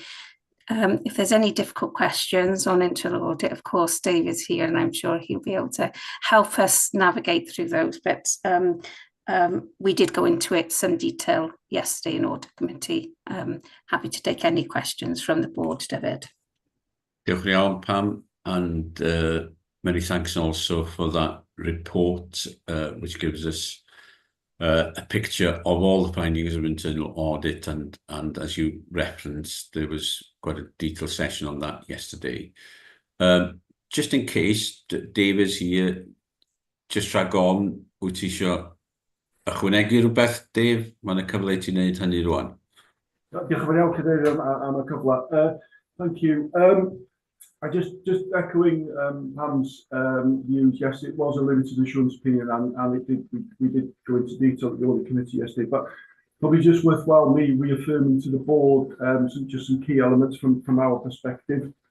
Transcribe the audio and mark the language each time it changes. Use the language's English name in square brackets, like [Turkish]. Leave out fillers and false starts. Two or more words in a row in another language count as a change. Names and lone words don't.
[English] If there's any difficult questions on internal audit, of course, Dave is here and I'm sure he'll be able to help us navigate through those. But we did go into it some detail yesterday in Audit Committee. Happy to take any questions from the board, David. [Welsh] Diolch yn iawn, Pam, [English] and many thanks also for that report, which gives us a picture of all the findings of internal audit, and as you referenced, there was quite a detailed session on that yesterday. Just in case Dave is here, just [Welsh] rhag on, wyt ti isio ychwanegu rhywbeth, Dave? Mae'n y cyfle I ti wneud hynny rwan. Diolch yn fawr iawn, Cadeirydd, am y cyfle. [English] Thank you. I just echoing Pam's views. Yes, it was a limited assurance opinion, and we did go into detail at the Audit Committee yesterday. But probably just worthwhile me reaffirming to the board some key elements from our perspective.